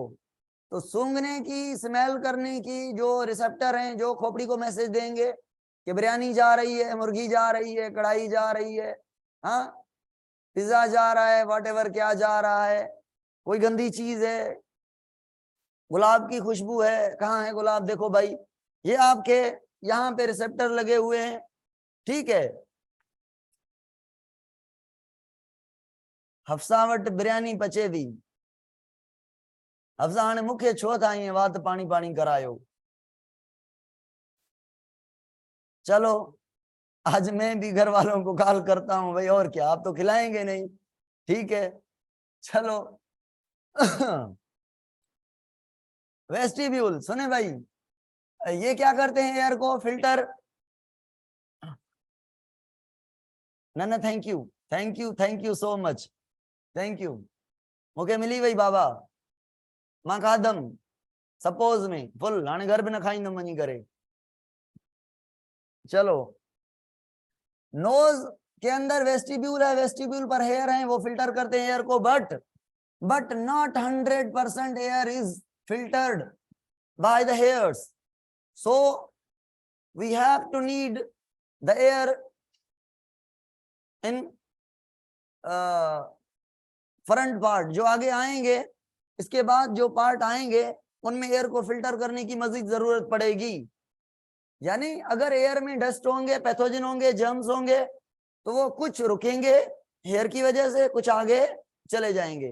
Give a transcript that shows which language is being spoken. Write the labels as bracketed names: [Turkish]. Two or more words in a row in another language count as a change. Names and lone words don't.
[Hindi] तो सूंघने की, स्मेल करने की जो रिसेप्टर हैं, जो खोपड़ी को मैसेज देंगे कि बिरयानी जा रही है, मुर्गी जा रही है, कढ़ाई जा रही है, हाँ पिज्जा जा रहा है, व्हाटएवर क्या जा रहा है, कोई गंदी चीज है, गुलाब की खुशबू है, कहाँ है गुलाब देखो भाई, ये आपके यहाँ पे रिसेप्टर लगे हुए हैं, ठीक है। [Sindhi] हफ्सावट बिरयानी पचे थी, हफ्सा हाणे मुखे छो था ईअं वात पानी पानी करायो। [Hindi] चलो आज मैं भी घर वालों को कॉल करता हूँ भाई, और क्या, आप तो खिलाएंगे नहीं, ठीक है चलो। वेस्टिब्यूल सुने भाई, ये क्या करते हैं एयर को फिल्टर। ना ना [English] thank you, thank you, thank you so much, thank you. [Sindhi] मूंखे मिली वई बाबा, मां खाधम सपोज में फुल, हाणे घर भी न खाईंदम वञी करे। [Hindi] चलो, नोज के अंदर वेस्टिब्यूल है, वेस्टिब्यूल पर हेयर है, वो फिल्टर करते हैं एयर को, [English] but not 100% air is filtered by the hairs, so we have to need the air in front part, [Hindi] जो आगे आएंगे, इसके बाद जो पार्ट आएंगे उनमें एयर को फिल्टर करने की मजीद जरूरत पड़ेगी। यानी अगर एयर में डस्ट होंगे, पैथोजन होंगे, जर्म्स होंगे, तो वो कुछ रुकेंगे हेयर की वजह से, कुछ आगे चले जाएंगे।